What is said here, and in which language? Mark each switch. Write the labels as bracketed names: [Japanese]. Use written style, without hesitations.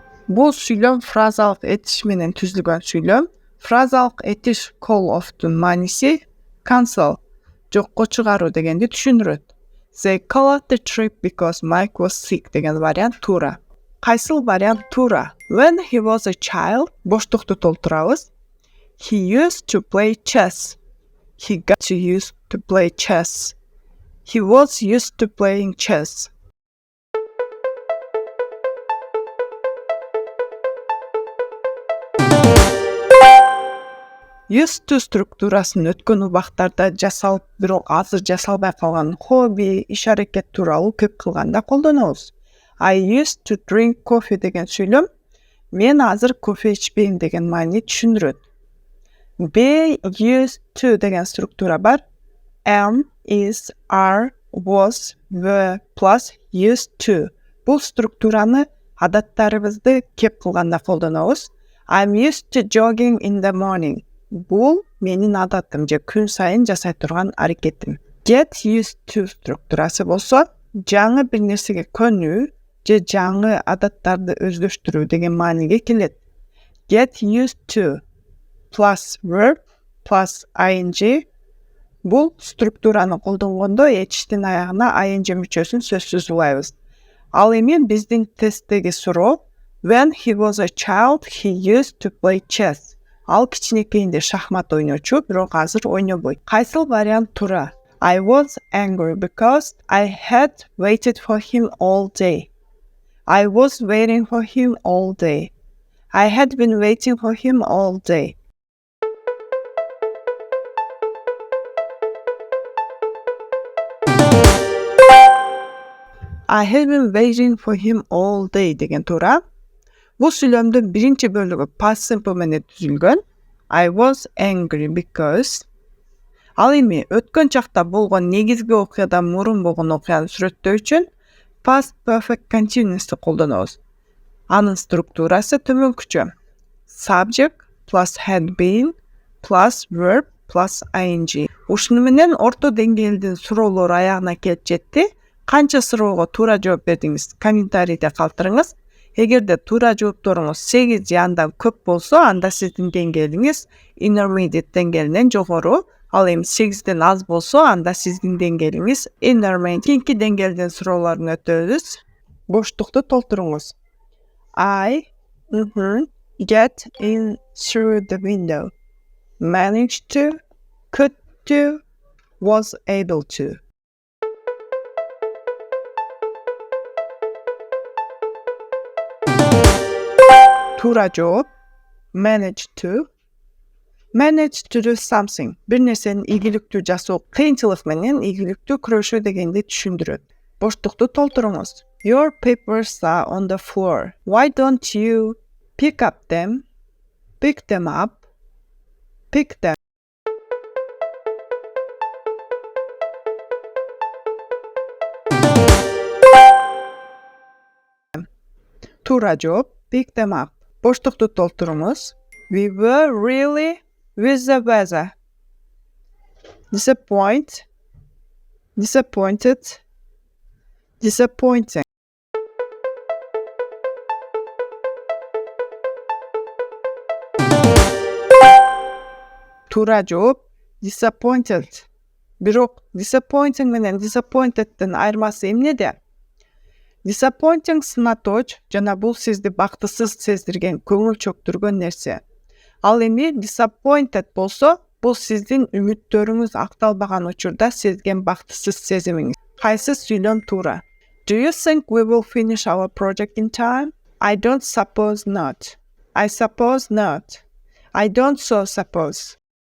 [Kyrgyz] Бул сүйлөм фразалык этиш менен түзүлгөн сүйлөм. Фразалык этиш call off'тун мааниси cancel, жокко чыгаруу дегенди түшүндүрөт. [English] They call off the trip because Mike was sick [Kyrgyz] деген вариант туура. Кайсыл вариант туура? [English] When he was a child, [Kyrgyz] боштукту толтурабыз. [English] He used to play chess. He got to use to play chess. He was used to playing chess. [Kyrgyz] Used to структурасын өткөн убактарда жасалып, бирок азыр жасалбай калган хобби, иш-аракет тууралуу көп кылганда колдонобуз. [English] I used to drink coffee [Kyrgyz] деген сүйлөм мен азыр кофе ичпейм деген маани түшүндүрөт. [English] Be used to [Kyrgyz] деген структура бар. [English] Am, is, are, was, were plus used to. [Kyrgyz] Бул структураны адаттарыбызды кеп кылганда колдонобуз. [English] I'm used to jogging in the morning. [Kyrgyz] Бул менин адатым же күн сайын жасай турган аракетим. Get used to структурасы болсо, жаңы бир нерсеге көнүү же жаңы адаттарды өздөштүрүү деген мааниге келет. [English] Get used to plus verb plus ing. [Kyrgyz] Бул структураны колдонгондо этиштин аягына ing мүчөсүн сөзсүз улайбыз. Ал эми биздин тесттеги суроо [English] When he was a child, he used to play chess. [Kyrgyz] Ал кичинекейинде шахмат ойночу, бирок азыр ойнобойт. Кайсыл вариант туура? [English] I was angry because I had waited for him all day. I was waiting for him all day. I had been waiting for him all day. I had been waiting for him all day [Kyrgyz] деген туура. Бул сүйлөмдүн биринчи бөлүгү past simple менен түзүлгөн. [English] I was angry because. [Kyrgyz] Ал эми өткөн чакта болгон негизги окуядан мурун болгон окуяны сүрөттөө үчүн past perfect continuous'ты колдонобуз. Анын структурасы төмөнкүчө. [English] Subject plus had been plus verb plus ing. [Kyrgyz] Ушуну менен орто деңгээлдин суроолору аягына келип жетти. Канча суроого туура жооп бердиңиз? Комментарийде калтырыңыз. Эгерде туура жоопторуңуз 8 же андан көп болсо, анда сиздин деңгээлиңиз intermediate деңгээлинен жогору. Ал эми 8ден аз болсо, анда сиздин деңгээлиңиз intermediate. Кийинки деңгээлден суроолорун өтөбүз. Боштукту толтуруңуз. [English] I get in through the window. Managed to, could do, was able to. [Kyrgyz] Туура жооп. [English] Manage to. Manage to do something. [Kyrgyz] Бир нерсени ийгиликтүү жасоо кыйынчылык менен ийгиликтүү күрөшүү дегенди түшүндүрөт. Боштукту толтуруңуз. [English] Your papers are on the floor. Why don't you pick up them? Pick them up. Pick them. [Kyrgyz] Туура жооп. [English] Pick them up. [Kyrgyz] Боштукту толтуруңуз. [English] We were really with the weather. Disappointed. Disappointing. [Kyrgyz] Туура жооп. Disappointed. Бирок disappointing менен disappointedдин айырмасы эмнеде? Disappointing сынатооч жана бул сизди бактысыз сездирген, көңүл чөктүргөн нерсе. Ал эми disappointed болсо, бул сиздин үмүттөрүңүз акталбаган учурда сезген бактысыз сезимиңиз. Кайсы сүйлөм туура? [English] Do you think we will finish our project in time? I don't suppose not. I suppose not. I don't so suppose.